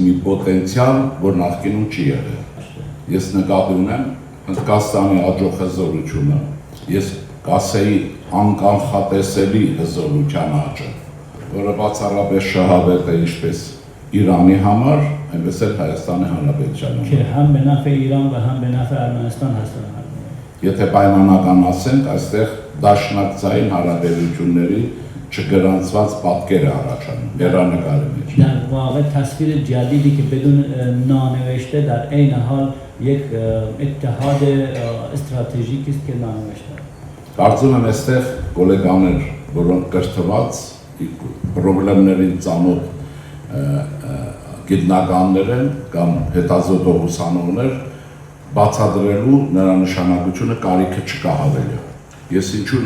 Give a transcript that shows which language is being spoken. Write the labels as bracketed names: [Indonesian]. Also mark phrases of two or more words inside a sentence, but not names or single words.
[Armenian] մի պոտենցիալ, որ նախկինում չի եղել։ Ես նկատի ունեմ Հնդկաստանի աճող հզորությունը, ես կասեի անկանխատեսելի հզորության աճը, որը բացառապես շահավետ է ինչպես Իրանի համար, այնպես էլ Հայաստանի Հանրապետության համար։ Եթե պայմանական ասենք, այստեղ դաշնակցային հարաբերությունների չգրանցված պատկեր է առաջանում, հեռանկարի մեջ։ [Persian] در واقع تصویر جدیدی که بدون نانوشته در عین حال یک اتحاد استراتژیکی است که نانوشته است. [Armenian] Կարծում եմ այստեղ գոլեգաներ, որոնք կրթված պրոբլեմներին ծանոթ գիտնականներ են կամ հետազոտող ուսանողներ, բացատրելու նրա նշանակությունը կարիքը չկա հավելյալ։ Ես ինչու